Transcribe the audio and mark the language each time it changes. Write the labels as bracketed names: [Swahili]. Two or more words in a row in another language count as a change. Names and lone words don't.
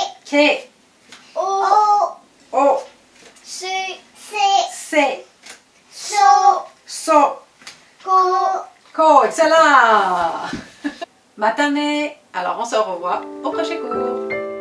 [Japanese] Ke. O. O. Se. Se. So. So. Ko. Ko. [French] Excellent. Matane. Alors on se revoit au prochain cours.